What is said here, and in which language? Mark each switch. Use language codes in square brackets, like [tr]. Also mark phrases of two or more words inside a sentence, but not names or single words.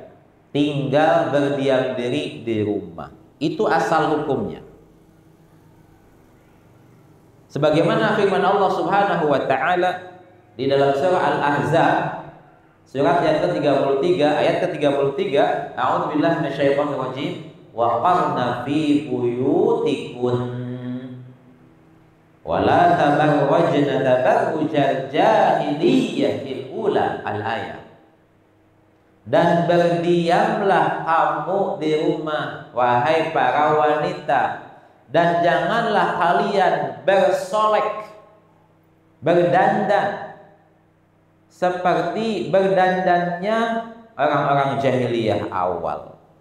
[id] Tinggal berdiam diri di rumah. Itu asal hukumnya. Sebagaimana firman Allah [ar] سبحانه وتعالى [id] di dalam surah Al-Ahzab, surat yang ke-33 ayat ke-33, [ar] أعوذ بالله من الشيطان الرجيم، وقرن في بيوتكن ولا تبرجن تبرج الجاهلية الأولى, al-ayat. [id] Dan berdiamlah kamu di rumah, wahai para wanita, dan janganlah kalian bersolek, berdandan seperti berdandannya orang-orang jahiliyah awal.